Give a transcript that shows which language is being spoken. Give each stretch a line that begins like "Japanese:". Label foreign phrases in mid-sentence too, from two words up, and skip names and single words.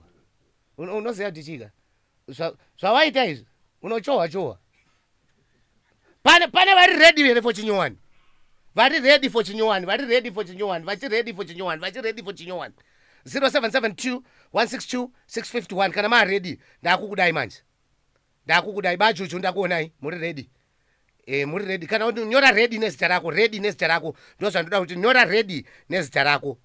Shona: Unoziva kuti chika. Zvawaita izvi, unochohwa. Pane vari
English: ready here for
Shona: chinyowani. Vari
English: ready for
Shona: chinyowani. 0772 162 651 kana ma ready. Ndakukudai manje. Ndakukudai bajuju ndakuonai. Muri ready. Muri ready. Kana unyora ready nezita rako. Ndo zvandoda kuti nyora ready nezita rako.